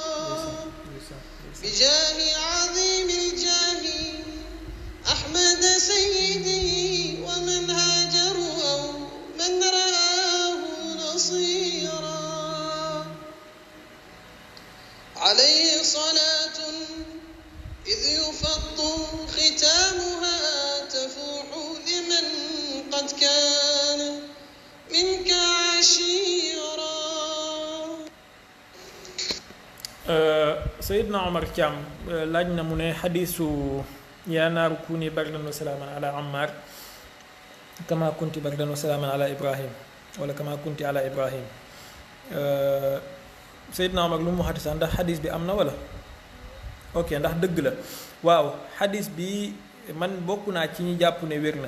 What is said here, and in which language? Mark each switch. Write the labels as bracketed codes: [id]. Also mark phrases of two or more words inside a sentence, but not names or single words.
[ar] بجاه عظيم الجاه أحمد سيدي ومن هاجروا أو من رآه نصيرا عليه صلاة إذ يفض ختامها تفوح لمن قد كان منك عشيرا Seydina Omar Thiam [wo] laaj na mu ne xadiisu [ar] يا نار كوني بردا وسلاما على عمار كما كنت بردا وسلاما على إبراهيم ولا كما كنت على إبراهيم wala kama kunti ala Ibrahim. [wo] Seydina Omar lu mu waxati sax ndax xadiis bi am na wala ok ndax dëgg la waaw xadiis bi man bokk naa ci ñi jàpp ne wér na.